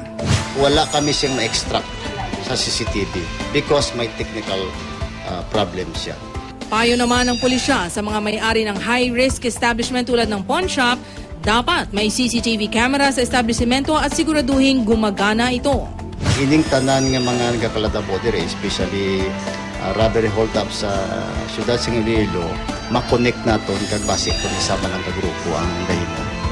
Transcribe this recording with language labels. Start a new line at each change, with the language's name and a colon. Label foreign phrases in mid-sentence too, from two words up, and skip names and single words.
Filipino: wala kami siyang ma-extract sa CCTV because may
English: technical problem
Filipino: siya. Payo naman ng pulisya sa mga may-ari ng high-risk establishment tulad ng
English: pawn shop,
Filipino: dapat may
English: CCTV camera
Filipino: sa establishmento at siguraduhin gumagana ito.
Hiligaynon: Ining tanan nga mga nagakalatabo dire, especially
English: robbery hold up
Hiligaynon: sa siyudad sa Iloilo, makonect naton kag base kung isa man ang kagrupo ang dahimo.